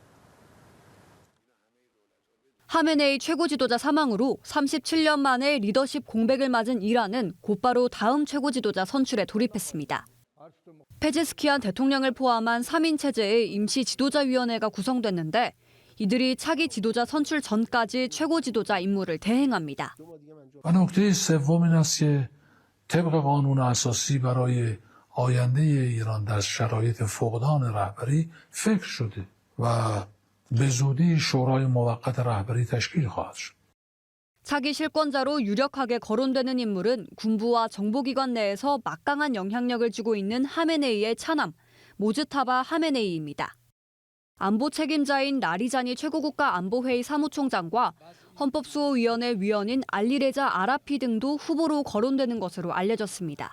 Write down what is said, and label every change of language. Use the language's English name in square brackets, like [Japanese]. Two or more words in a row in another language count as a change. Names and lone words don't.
[Korean] 하메네이 최고 지도자 사망으로 37년 만에 리더십 공백을 맞은 이란은 곧바로 다음 최고 지도자 선출에 돌입했습니다. 페제스키안 대통령을 포함한 3인 체제의 임시 지도자위원회가 구성됐는데 이들이 차기 지도자 선출 전까지 최고 지도자 임무를 대행합니다. [Persian] طبق قانون اساسی برای آینده ایران در شرایط فقدان رهبری فکر شده و به زودی شورای موقت رهبری تشکیل خواهد شد. [Korean] 차기 실권자로 유력하게 거론되는 인물은 군부와 정보기관 내에서 막강한 영향력을 쥐고 있는 하메네이의 차남 모즈타바 하메네이입니다. 안보 책임자인 라리자니 최고국가 안보회의 사무총장과 헌법수호위원회 위원인 알리레자 아라피 등도 후보로 거론되는 것으로 알려졌습니다.